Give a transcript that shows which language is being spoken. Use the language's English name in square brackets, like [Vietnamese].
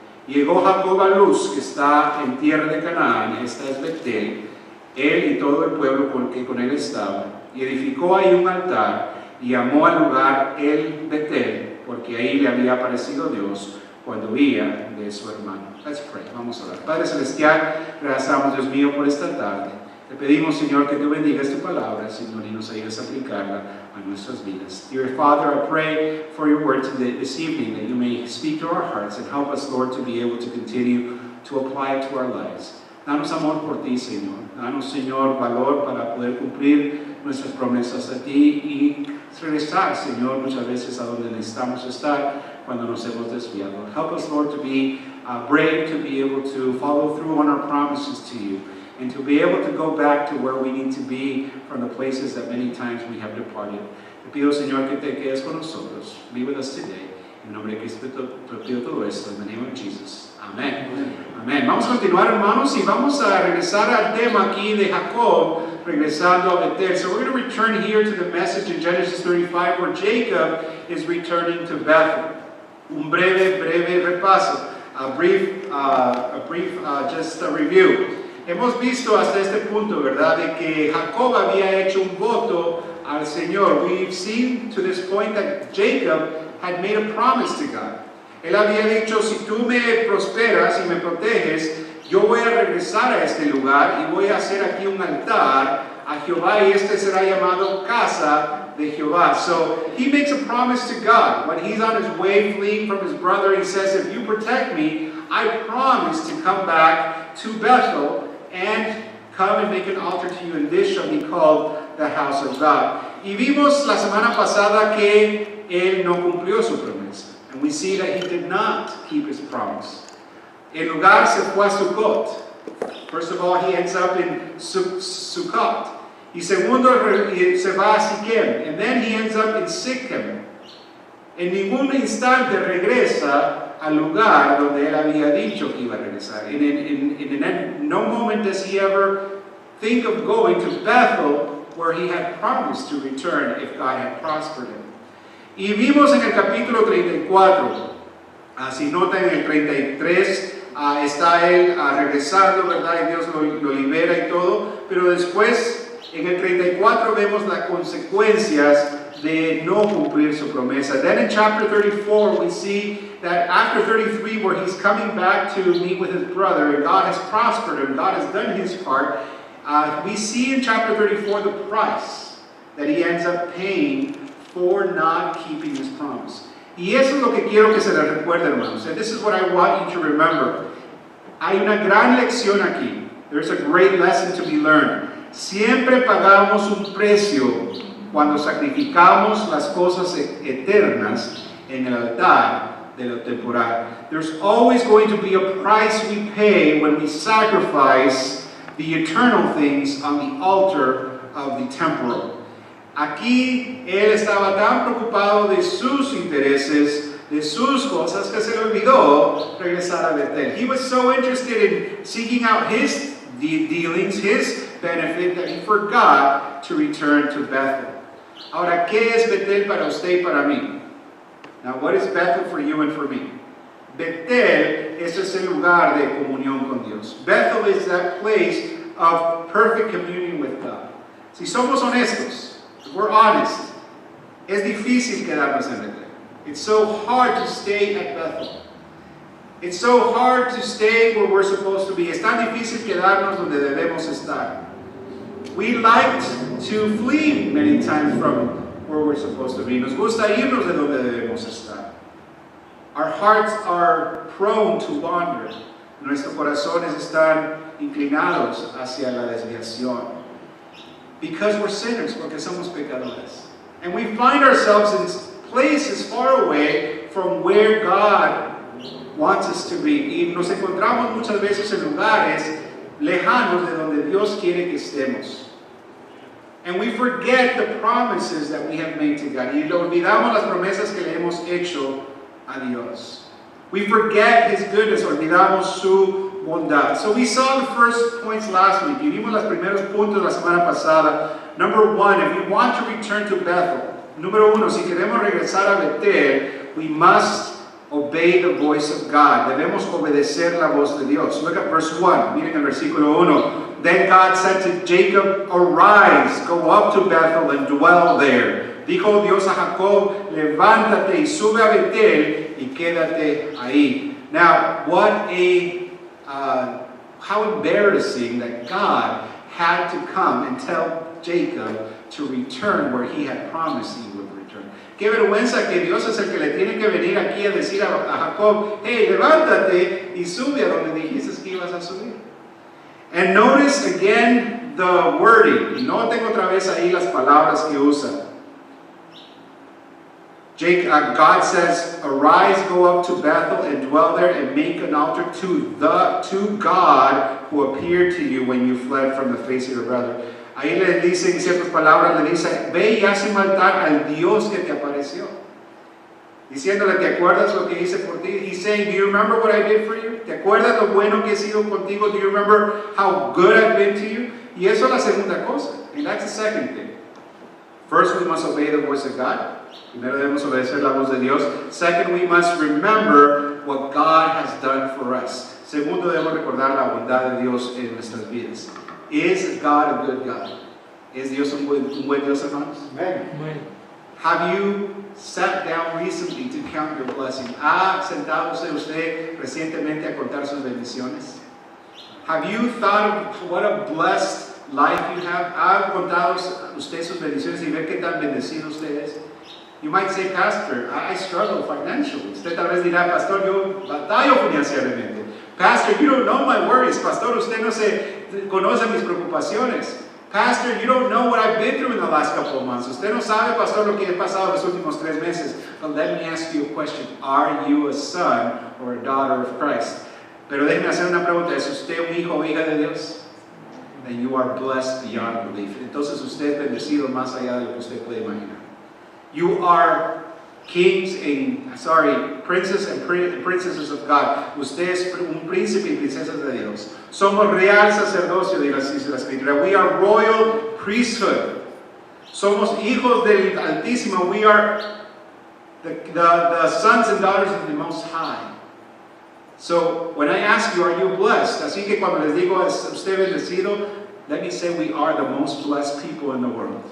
[Spanish] Y llegó Jacob a Luz, que está en tierra de Canaán, esta es Betel, él y todo el pueblo que con él estaba, y edificó ahí un altar, y llamó al lugar el Betel, porque ahí le había aparecido Dios cuando huía de su hermano. [English] Let's pray. [Spanish] Vamos a orar. Padre Celestial, gracias, Dios mío, por esta tarde. Te pedimos, Señor, que tú bendigas tu palabra, Señor, y nos ayudes a aplicarla a nuestras vidas. [English] Dear Father, I pray for your word this evening, that you may speak to our hearts and help us, Lord, to be able to continue to apply it to our lives. [Spanish] Danos amor por ti, Señor. Danos, Señor, valor para poder cumplir nuestras promesas a ti y regresar, Señor, muchas veces a donde necesitamos estar cuando nos hemos desviado. [English] Help us, Lord, to be brave, to be able to follow through on our promises to you, and to be able to go back to where we need to be from the places that many times we have departed. [Spanish] Te pido, Señor, que te quedes con nosotros. [English] Be with us today. [Spanish] En nombre de Cristo te pido todo esto, en [English] the name of Jesus. [Spanish] Amén. Amén. Vamos a continuar, hermanos, y vamos a regresar al tema aquí de Jacob, regresando a Betel. [English] So we're going to return here to the message in Genesis 35, where Jacob is returning to Bethel. [Spanish] Un breve repaso. [English] A brief review. [Spanish] Hemos visto hasta este punto, ¿verdad?, de que Jacob había hecho un voto al Señor. [English] We've seen to this point that Jacob had made a promise to God. [Spanish] Él había dicho, si tú me prosperas y me proteges, yo voy a regresar a este lugar y voy a hacer aquí un altar a Jehová, y este será llamado casa de Jehová. [English] So he makes a promise to God. When he's on his way fleeing from his brother, he says, if you protect me, I promise to come back to Bethel and come and make an altar to you, and this shall be called the house of God. [Spanish] Y vimos la semana pasada que él no cumplió su promesa. [English] And we see that he did not keep his promise. [Spanish] En lugar se fue a Sukkot. [English] First of all, he ends up in Sukkot. [Spanish] Y segundo, se va a Siquem. [English] And then he ends up in Siquem. [Spanish] En ningún instante regresa al lugar donde él había dicho que iba a regresar. [English] In no moment does he ever think of going to Bethel, where he had promised to return if God had prospered him. [Spanish] Y vimos en el capítulo 34, si notan en el 33, está él regresando, ¿verdad? Y Dios lo libera y todo, pero después en el 34 vemos las consecuencias de no cumplir su promesa. [English] Then in chapter 34 we see that after 33, where he's coming back to meet with his brother, and God has prospered him, God has done his part, we see in chapter 34 the price that he ends up paying for not keeping his promise. [Spanish] Y eso es lo que quiero que se les recuerde, hermanos. [English] And this is what I want you to remember. [Spanish] Hay una gran lección aquí. [English] There's a great lesson to be learned. [Spanish] Siempre pagamos un precio cuando sacrificamos las cosas eternas en el altar de lo temporal. [English] There's always going to be a price we pay when we sacrifice the eternal things on the altar of the temporal. [Spanish] Aquí él estaba tan preocupado de sus intereses, de sus cosas, que se le olvidó regresar a Betel. [English] He was so interested in seeking out his dealings, his benefit, that he forgot to return to Bethel. [Spanish] Ahora, ¿qué es Betel para usted y para mí? [English] Now, what is Bethel for you and for me? [Spanish] Betel es ese lugar de comunión con Dios. [English] Bethel is that place of perfect communion with God. [Spanish] Si somos honestos, [English] if we're honest, [Spanish] es difícil quedarnos en Betel. [English] It's so hard to stay at Bethel. It's so hard to stay where we're supposed to be. [Spanish] Es tan difícil quedarnos donde debemos estar. [English] We like to flee many times from where we're supposed to be. [Spanish] Nos gusta irnos de donde debemos estar. [English] Our hearts are prone to wander. [Spanish] Nuestros corazones están inclinados hacia la desviación. [English] Because we're sinners, [Spanish] porque somos pecadores. [English] And we find ourselves in places far away from where God wants us to be. [Spanish] Y nos encontramos muchas veces en lugares lejanos de donde Dios quiere que estemos. [English] And we forget the promises that we have made to God. [Spanish] Y olvidamos las promesas que le hemos hecho a Dios. [English] We forget His goodness, [Spanish] olvidamos su bondad. [English] So we saw the first points last week. [Spanish] Y vimos los primeros puntos la semana pasada. [English] Number one, if we want to return to Bethel. [Spanish] Número uno, si queremos regresar a Betel, [English] we must obey the voice of God. [Spanish] Debemos obedecer la voz de Dios. [English] Look at verse 1. [Spanish] Miren el versículo 1. [English] Then God said to Jacob, arise, go up to Bethel and dwell there. [Spanish] Dijo Dios a Jacob, levántate y sube a Betel y quédate ahí. [English] Now, how embarrassing that God had to come and tell Jacob to return where he had promised he would return. [Spanish] Qué vergüenza que Dios es el que le tiene que venir aquí a decir a Jacob, hey, levántate y sube a donde dijiste que ibas a subir. [English] And notice again the wording. [Spanish] Y noten otra vez ahí las palabras que usa. [English] God says, arise, go up to Bethel and dwell there and make an altar to God who appeared to you when you fled from the face of your brother. [Spanish] Ahí le dice en ciertas palabras, le dice, ve y haz un altar al Dios que te apareció. Diciéndole, ¿te acuerdas lo que hice por ti? [English] He's saying, do you remember what I did for you? [Spanish] ¿Te acuerdas lo bueno que he sido contigo? [English] Do you remember how good I've been to you? [Spanish] Y eso es la segunda cosa. [English] And that's the second thing. First, we must obey the voice of God. [Spanish] Primero debemos obedecer la voz de Dios. [English] Second, we must remember what God has done for us. [Spanish] Segundo, debemos recordar la bondad de Dios en nuestras vidas. [English] Is God a good God? [Spanish] ¿Es Dios un buen Dios, hermanos? [English] Amen. Have you sat down recently to count your blessings? [Spanish] ¿Ha sentado usted recientemente a contar sus bendiciones? [English] Have you thought of what a blessed life you have? [Spanish] ¿Ha contado usted sus bendiciones y ver qué tan bendecido usted es? [English] You might say, Pastor, I struggle financially. [Spanish] Usted tal vez dirá, Pastor, yo batallo financieramente. [English] Pastor, you don't know my worries. [Spanish] Pastor, usted no conoce mis preocupaciones. [English] Pastor, you don't know what I've been through in the last couple of months. [Spanish] Usted no sabe, Pastor, lo que he pasado los últimos 3 meses. [English] But let me ask you a question. Are you a son or a daughter of Christ? [Spanish] Pero déjeme hacer una pregunta. ¿Es usted un hijo o hija de Dios? [English] Then you are blessed beyond belief. [Spanish] Entonces usted es bendecido más allá de lo que usted puede imaginar. [English] You are princes and princesses of God. [Spanish] Usted es un príncipe y princesas de Dios. Somos real sacerdocio, dice la Escritura. [English] We are royal priesthood. [Spanish] Somos hijos del Altísimo. [English] We are the sons and daughters of the Most High. So, when I ask you, are you blessed? [Spanish] Así que cuando les digo, ¿es usted bendecido? [English] Let me say we are the most blessed people in the world.